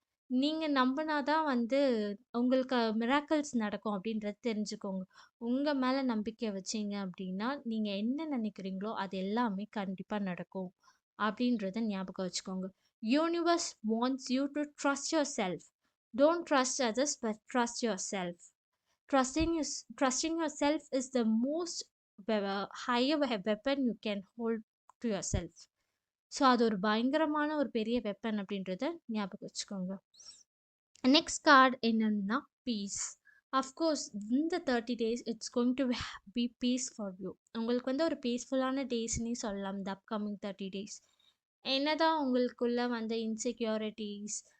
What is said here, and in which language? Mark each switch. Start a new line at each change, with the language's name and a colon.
Tamil: நீங்கள் நம்பினா தான் உங்களுக்கு மிராக்கிள்ஸ் நடக்கும் அப்படின்றது தெரிஞ்சுக்கோங்க. உங்கள் மேலே நம்பிக்கை வச்சீங்க அப்படின்னா நீங்கள் என்ன நினைக்கிறீங்களோ அது எல்லாமே கண்டிப்பாக நடக்கும் அப்படின்றத ஞாபகம் வச்சுக்கோங்க.
English: Universe wants you to trust yourself. Don't trust others but trust yourself. Trusting yourself is the most higher weapon you can hold to yourself.
Tamil: So அது ஒரு பயங்கரமான ஒரு பெரிய வெப்பன் அப்படின்றத ஞாபகம் வச்சுக்கோங்க.
English: Next card என்னன்னா peace. Of course இந்த 30 days it's going to be peace for you.
Tamil: உங்களுக்கு ஒரு பீஸ்ஃபுல்லான டேஸ்னே சொல்லலாம் இந்த அப்கமிங் 30 days. என்னதான் உங்களுக்குள்ள இன்செக்யூரிட்டிஸ்,